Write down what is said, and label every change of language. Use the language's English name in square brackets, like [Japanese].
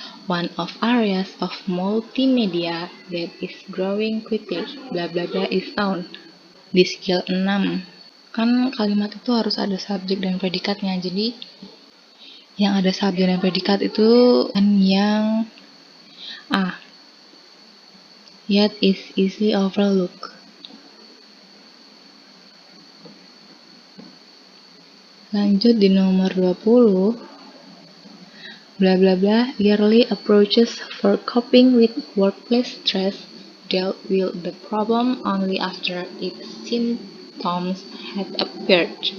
[English] One of areas of multimedia that is growing quickly, bla bla bla is sound. [Indonesian] Di skill 6. Kan kalimat itu harus ada subjek dan predikatnya. Jadi yang ada subjek dan predikat itu kan yang A. [English] Yet is easily overlooked. [Indonesian] Lanjut di nomor 20. [English] Bla bla bla, yearly approaches for coping with workplace stress dealt with the problem only after its symptoms had appeared.